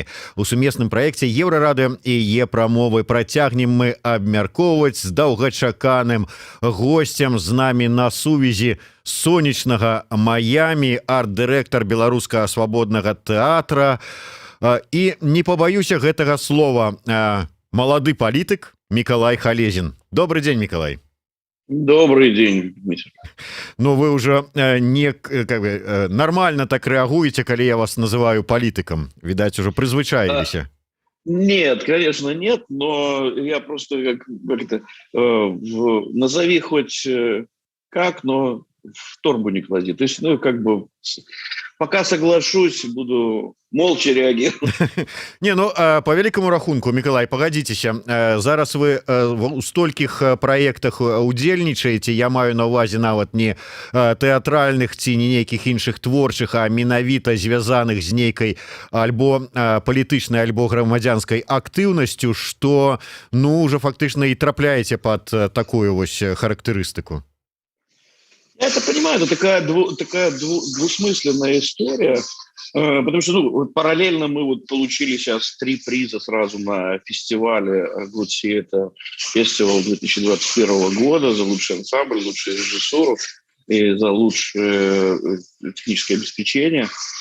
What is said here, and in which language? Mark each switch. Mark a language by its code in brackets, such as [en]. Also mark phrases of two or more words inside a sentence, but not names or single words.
[be] У сумесным праекце Еўрарады і Е-прамовы працягнем мы абмяркоўваць з даўгачаканым госцем. З намі на сувязі сонечнага Майамі арт-дырэктар беларускага свабоднага тэатра і, не побаюся гэтага слова, малады палітык Миколай Халезин. [ru] Добрый день, Миколай. Добрый день, Дмитрий. Ну, вы уже нормально так реагуете, когда я вас называю политиком. Видать, уже призвычаились. Нет, конечно, нет, но я просто назови хоть как, но в торбу не клади. То есть, пока соглашусь, буду молча реагировать. [be] Не, ну, [uk] по великому рахунку, [be] Миколай, погодитеся, зараз вы у стольких проектах удзельнічаеце, я маю на увазе нават не тэатральных ці не нейкіх іншых творчых, а менавіта звязаных з нейкай альбо палітычнай, альбо грамадзянскай актыўнасцю, што, ну, уже фактычна і трапляеце под такую вось характарыстыку. [ru] Я это понимаю, это такая двусмысленная история, потому что параллельно мы получили сейчас 3 приза сразу на фестивале Good Theatre Festival 2021 года за лучший ансамбль, лучшую режиссуру и за лучшее техническое обеспечение.